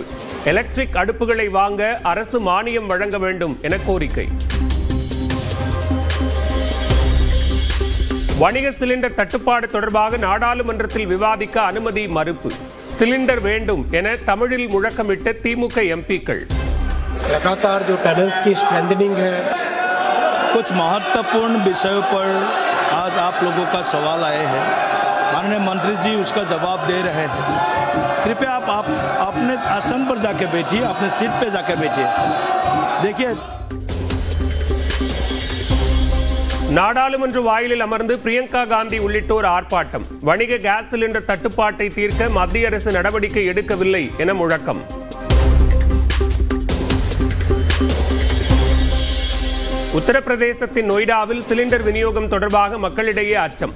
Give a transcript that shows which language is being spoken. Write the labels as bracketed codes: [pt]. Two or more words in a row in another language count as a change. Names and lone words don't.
[ta] எலக்ட்ரிக் அடுப்புகளை வாங்க அரசு மானியம் வழங்க வேண்டும் என கோரிக்கை. வணிக சிலிண்டர் தட்டுப்பாடு தொடர்பாக நாடாளுமன்றத்தில் விவாதிக்க அனுமதி மறுப்பு. சிலிண்டர் வேண்டும் என தமிழில் முழக்கமிட்ட திமுக எம்பிக்கள். [hi] लगातार जो टनल्स की स्ट्रेंथनिंग है, कुछ महत्वपूर्ण विषयों पर आज आप लोगों का सवाल आए हैं. माननीय मंत्री जी उसका जवाब दे रहे हैं. कृपया आप अपने आसन पर जाके बैठिए, अपने सीट पे जाके बैठिए. देखिए, [ta] நாடாளுமன்ற வாயிலில் அமர்ந்து பிரியங்கா காந்தி உள்ளிட்டோர் ஆர்ப்பாட்டம். வணிக கேஸ் சிலிண்டர் தட்டுப்பாட்டை தீர்க்க மத்திய அரசு நடவடிக்கை எடுக்கவில்லை என முழக்கம். உத்தரப்பிரதேசத்தின் நொய்டாவில் சிலிண்டர் விநியோகம் தொடர்பாக மக்களிடையே அச்சம்.